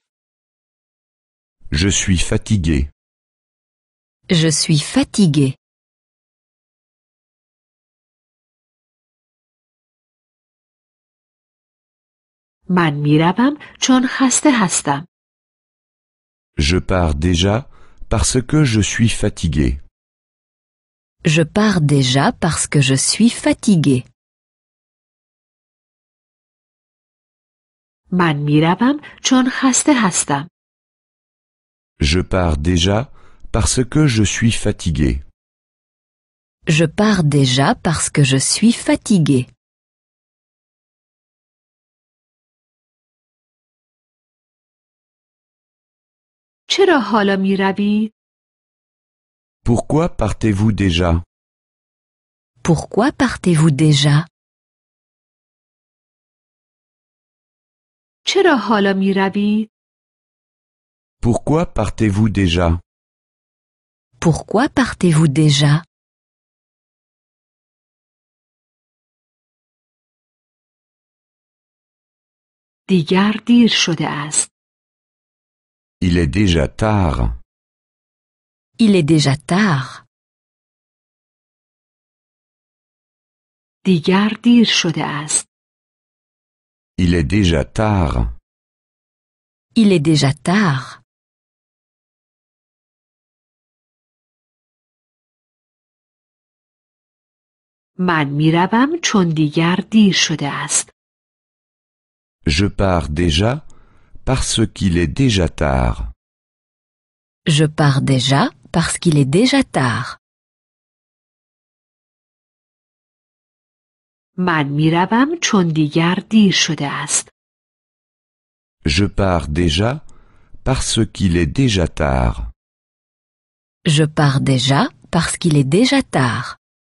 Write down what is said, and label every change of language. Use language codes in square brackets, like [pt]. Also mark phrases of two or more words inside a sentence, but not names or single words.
[fr] Je suis fatigué. Je suis fatigué. [fa] من می روم چون خسته هستم. [fr] Je pars déjà parce que je suis fatigué. Je pars déjà parce que je suis fatigué. [fa] من می روم چون خسته هستم. [fr] Je pars déjà parce que je suis fatigué. Je pars déjà parce que je suis fatigué. [fa] چرا حالا می روید؟ [fr] Pourquoi partez-vous déjà? Pourquoi partez-vous déjà? [fa] چرا حالا می روید؟ [fr] Pourquoi partez-vous déjà? Pourquoi partez-vous déjà? [fa] دیگر دیر شده است. [fr] Il est déjà tard. Il est déjà tard. [fa] دیگر دیر شده است. [fr] Il est déjà tard. Il est déjà tard. [fa] من می روم چون دیگر دیر شده است. [fr] Je pars déjà parce qu'il est déjà tard. Je pars déjà parce qu'il est déjà tard. [fa] من می روم چون دیگر دیر شده است. [fr] Je pars déjà parce qu'il est déjà tard. Je pars déjà parce qu'il est déjà tard.